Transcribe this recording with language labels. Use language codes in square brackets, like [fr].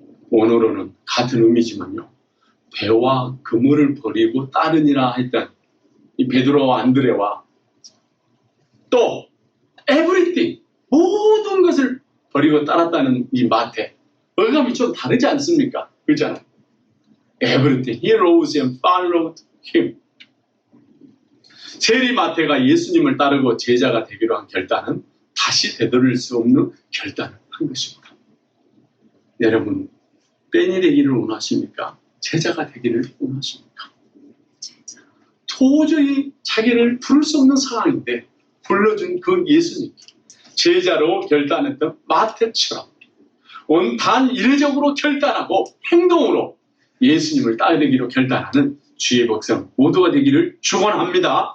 [ko] 원어로는 같은 의미지만요, 배와 그물을 버리고 따르니라 했던 이 베드로와 안드레와 또 everything, 모든 것을 버리고 따랐다는 이 마태, 어감이 좀 다르지 않습니까? 그렇잖아요. Everything. [en] He rose and followed him. [ko] 세리마태가 예수님을 따르고 제자가 되기로 한 결단은 다시 되돌릴 수 없는 결단을 한 것입니다. 여러분, 뺀이 되기를 원하십니까? 제자가 되기를 원하십니까? 도저히 자기를 부를 수 없는 상황인데 불러준 그 예수님, 제자로 결단했던 마태처럼 단 이례적으로 결단하고 행동으로 예수님을 따르기로 결단하는 주의 백성 모두가 되기를 축원합니다.